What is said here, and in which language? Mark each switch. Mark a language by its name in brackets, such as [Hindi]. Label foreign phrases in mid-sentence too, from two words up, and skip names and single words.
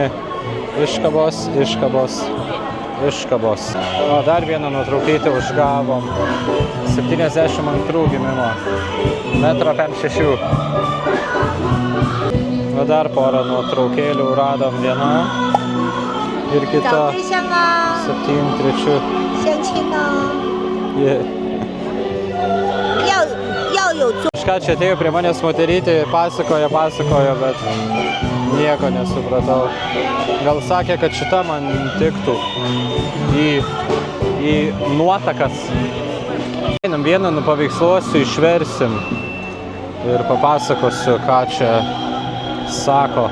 [Lithuanian] Iškabos, iškabos, iškabos. O, dar vieną nuotraukytę užgavom. 72 gimimo. 1,56 m. O, dar porą nuotraukėlių radom vieną. Ir kita 73. [Chinese] 相亲呢？要有做。 [Lithuanian] Kažką čia atėjo prie manęs moterytė, pasakojo, bet nieko nesupratau. Gal sakė, kad šita man tiktų į nuotakas. Einam vieną nupaveiksluosiu, išversim ir papasakosiu, ką čia sako.